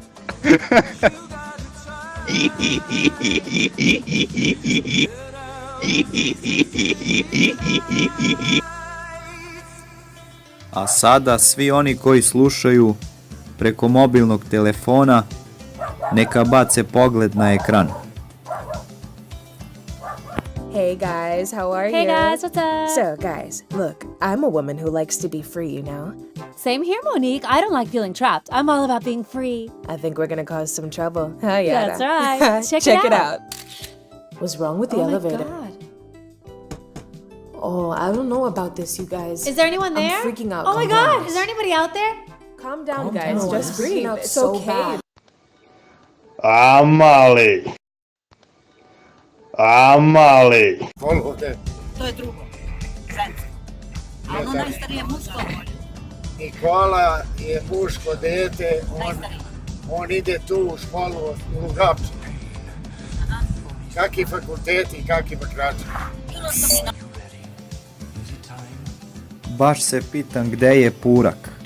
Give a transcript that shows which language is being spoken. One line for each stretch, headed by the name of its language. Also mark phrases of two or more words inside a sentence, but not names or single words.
Serbian: A sada svi oni koji slušaju preko mobilnog telefona neka bace pogled na ekran.
English: Hey guys, how are you? Hey guys, what's up? So guys, look, I'm a woman who likes to be free, you know? Same here, Monique. I don't like feeling trapped. I'm all about being free. I think we're gonna cause some trouble. Huh, yeah. That's right. Check it out. What's wrong with the Oh my elevator? God. Oh, I don't know about this, you guys. Is there anyone I'm there? freaking out. Oh my Calm down. God. Is there anybody out there? Calm down, guys. down. Just I'm breathe. freaking out It's so okay. bad.
Serbian: Amali. Amali. To je drugo. Žensko. A ono najstarije muško. Nikola je muško dete, on ide tu u školu u Vrapču. Kakvi fakulteti i kakvi bakrači? Baš se pitam gde je Purak.